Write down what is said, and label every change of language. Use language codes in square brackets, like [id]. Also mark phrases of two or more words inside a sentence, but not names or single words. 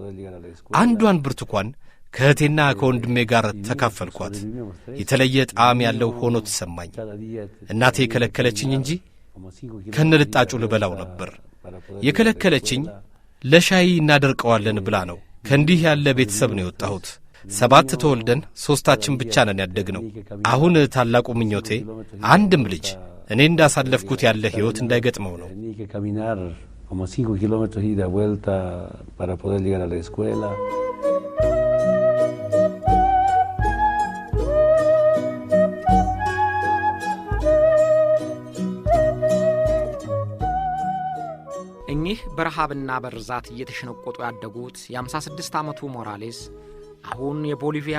[am] አንዷን ብርቱካን ከእህቴና ከወንድሜ ጋር ተካፈልኳት። የተለየ ጣዕም ያለው ሆኖ ተሰማኝ። እናቴ ከለከለችኝ እንጂ ከነልጣጩ ልበላው ነበር። የከለከለችኝ ለሻይ እናደርቀዋለን ብላ ነው። ከእንዲህ ያለ ቤተሰብ ነው የወጣሁት። 7 ተወልደን 3ታችን ብቻ ነን ያደግነው። አሁን ታላቁ ምኞቴ አንድም ልጅ እኔ እንዳሳለፍኩት ያለ ሕይወት እንዳይገጥመው ነው። [es] como 5 kilómetros ida vuelta para poder llegar a la escuela. [am] እኚህ በረሃብና በርዛት እየተሸነቆጡ ያደጉት የ56 ዓመቱ ሞራሌስ አሁን የቦሊቪያ